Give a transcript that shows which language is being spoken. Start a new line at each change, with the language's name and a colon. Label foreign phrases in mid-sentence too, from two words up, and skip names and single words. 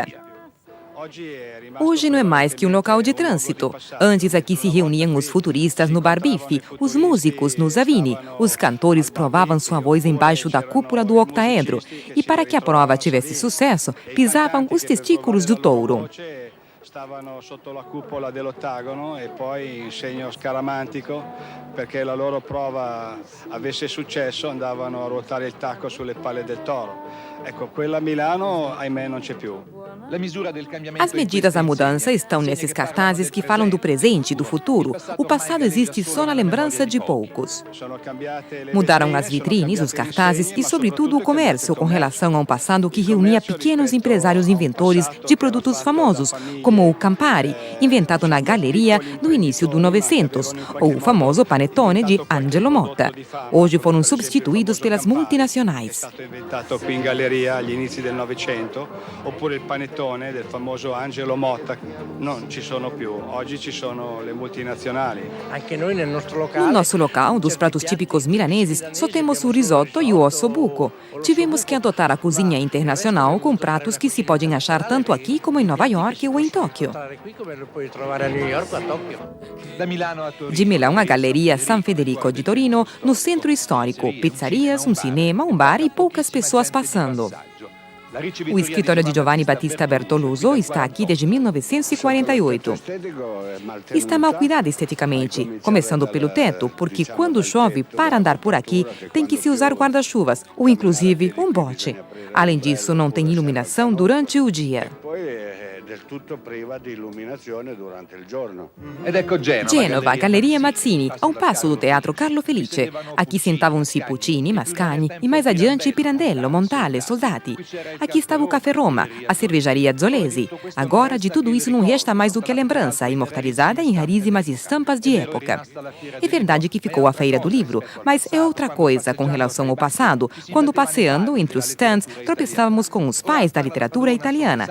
Portuguese: Hoje não é mais que um local de trânsito. Antes aqui se reuniam os futuristas no Bar Bife, os músicos no Zavini, os cantores provavam sua voz embaixo da cúpula do octaedro e para que a prova tivesse sucesso, pisavam os testículos do touro.
Italian: Stavano sotto la cupola dell'ottagono e poi in segno scaramantico, perché la loro prova avesse successo andavano a ruotare il tacco sulle palle del toro. Ecco, quella a Milano, ahimè, non c'è più.
Portuguese: As medidas da mudança estão nesses cartazes que falam do presente e do futuro. O passado existe só na lembrança de poucos. Mudaram as vitrines, os cartazes e, sobretudo, o comércio com relação a um passado que reunia pequenos empresários inventores de produtos famosos, como o Campari, inventado na galeria no início do 900, ou o famoso panettone de Angelo Motta. Hoje foram substituídos pelas multinacionais.
Italian: Inventato qui in galleria agli inizi del Novecento, oppure il panettone del famoso Angelo Motta, non ci sono più. Oggi ci sono le multinazionali.
Portuguese: No nosso local, dos pratos típicos milaneses, só temos o risotto e o ossobuco. Tivemos que adotar a cozinha internacional com pratos que se podem achar tanto aqui como em Nova York ou em Tóquio. De Milão, a Galeria San Federico de Torino, no centro histórico, pizzarias, um cinema, um bar e poucas pessoas passando. O escritório de Giovanni Battista Bertoluso está aqui desde 1948. Está mal cuidado esteticamente, começando pelo teto, porque quando chove, para andar por aqui, tem que se usar guarda-chuvas, ou inclusive um bote. Além disso, não tem iluminação durante o dia.
Italian: Del tutto priva di illuminazione durante il giorno.
Portuguese: Genova, Galleria Mazzini, a um passo do Teatro Carlo Felice. Aqui sentavam-se Puccini, Mascagni e mais adiante Pirandello, Montale, Soldati. Aqui estava o Café Roma, a cervejaria Zolesi. Agora, de tudo isso não resta mais do que a lembrança, imortalizada em raríssimas estampas de época. É verdade que ficou a Feira do Livro, mas é outra coisa com relação ao passado, quando passeando entre os stands, tropeçávamos com os pais da literatura italiana.